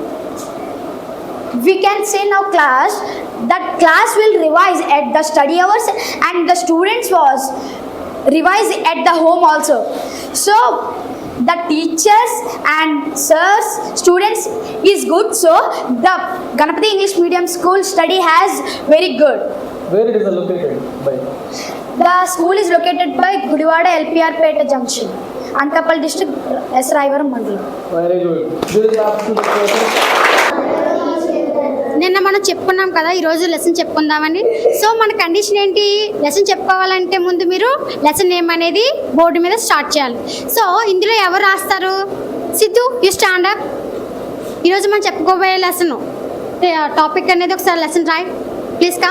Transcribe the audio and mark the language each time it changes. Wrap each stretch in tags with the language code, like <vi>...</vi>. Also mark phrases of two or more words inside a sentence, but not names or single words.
<en>We can say now class, that class will revise at the study hours and the students was revise at the home also. So the teachers and sirs, students is good. So the Ganapati English Medium School study has very good. Where it is located? By? The school is located by Gudivada LPR Peta Junction, Anantapalli district, S. Raivaram Mandalam. Very good. This is absolutely perfect.</en> <te>నిన్న మనం చెప్పుకున్నాం కదా, ఈరోజు లెసన్ చెప్పుకుందామని. సో మన కండిషన్ ఏంటి, లెసన్ చెప్పుకోవాలంటే ముందు మీరు</te> <en>lesson name</en> <te>అనేది బోర్డు మీద స్టార్ట్ చేయాలి. సో ఇందులో ఎవరు రాస్తారు? సిద్ధు,</te> <en>you stand up.</en> <te>ఈరోజు మనం చెప్పుకోబోయే</te> <en>lesson topic</en> <te>అనేది ఒకసారి లెసన్ రాయ్,</te> <en>please come.</en>